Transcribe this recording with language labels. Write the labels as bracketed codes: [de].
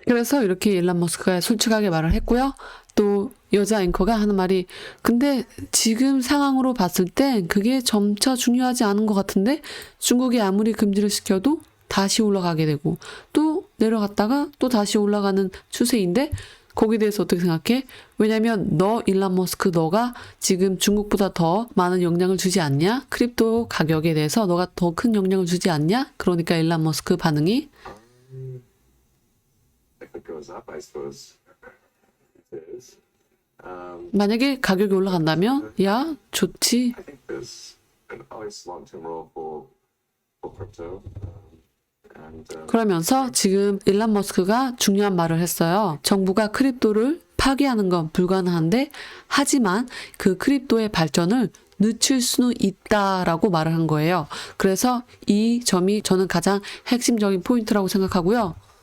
[ko] 그래서 이렇게 일론 머스크가 솔직하게 말을 했고요. 또 여자 앵커가 하는 말이 근데 지금 상황으로 봤을 땐 그게 점차 중요하지 않은 것 같은데 중국이 아무리 금지를 시켜도 다시 올라가게 되고 또 내려갔다가 또 다시 올라가는 추세인데 거기에 대해서 어떻게 생각해? 왜냐면 너 일론 머스크 너가 지금 중국보다 더 많은 영향을 주지 않냐? 크립토 가격에 대해서 너가 더 큰 영향을 주지 않냐? 그러니까 일론 머스크 반응이 [en] If it goes up, I suppose it is. [ko] 만약에 가격이 올라간다면 야 좋지. [en] I think there's an always long-term role for crypto. [ko] 그러면서 지금 일론 머스크가 중요한 말을 했어요. 정부가 크립토를 파괴하는 건 불가능한데 하지만 그 크립토의 발전을 늦출 수는 있다라고 말을 한 거예요. 그래서 이 점이 저는 가장 핵심적인 포인트라고 생각하고요.